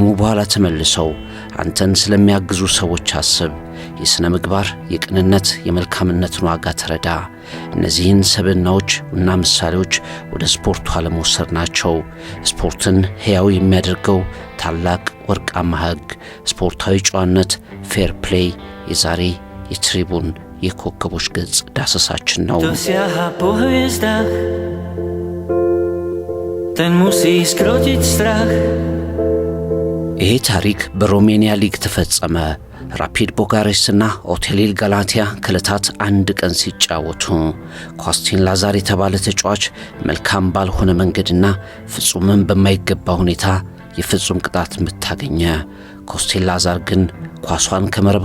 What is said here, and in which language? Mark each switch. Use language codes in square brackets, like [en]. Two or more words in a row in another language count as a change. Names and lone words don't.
[am] በኋላ ተመልሰው አንተን ስለሚያግዙ ሰዎች አስብ። የሥነ ምግባር፣ የቅንነት፣ የመልካምነትን ዋጋ ተረዳ። እነዚህን ሰብዕናዎች እና ምሳሌዎች ወደ ስፖርቱ ዓለም ወሰድናቸው። ስፖርትን ሕያው የሚያደርገው ታላቅ ወርቃማ ሕግ፣ ስፖርታዊ ጨዋነት፣ ፌር ፕሌይ የዛሬ የትሪቡን የኮከቦች ገጽ ዳሰሳችን ነው። [pl] Ten musi skrócić strach. [am] ይሄ ታሪክ በሮሜኒያ ሊግ ተፈጸመ። ራፒድ ቦጋሬስትና ኦቴሊል ጋላቲያ ከዕለታት አንድ ቀን ሲጫወቱ ኮስቲን ላዛር የተባለ ተጫዋች መልካም ባልሆነ መንገድና ፍጹምም በማይገባ ሁኔታ የፍጹም ቅጣት ምት አገኘ። ኮስቲን ላዛር ግን ኳሷን ከመረብ